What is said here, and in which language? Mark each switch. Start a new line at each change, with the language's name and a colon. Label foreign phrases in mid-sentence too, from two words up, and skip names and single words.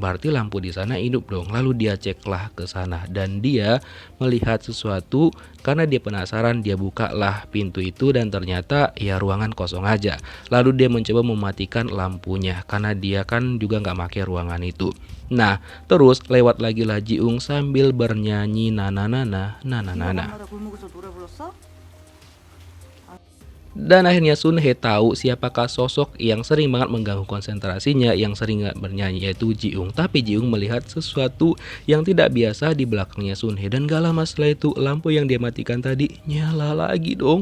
Indonesian: Berarti lampu di sana hidup dong. Lalu dia ceklah ke sana dan dia melihat sesuatu. Karena dia penasaran, dia bukalah pintu itu dan ternyata ya ruangan kosong aja. Lalu dia mencoba mematikan lampunya karena dia kan juga nggak pakai ruangan itu. Nah, terus lewat lagi lah Jiung sambil bernyanyi nana nana nana nana.
Korean: 만나다 골목에서 노래 불렀어?
Indonesian: Dan akhirnya Sun Hee tahu siapakah sosok yang sering banget mengganggu konsentrasinya, yang sering bernyanyi, yaitu Jiung. Tapi Jiung melihat sesuatu yang tidak biasa di belakangnya Sun Hee, dan gak lama setelah itu lampu yang dia matikan tadi nyala lagi dong.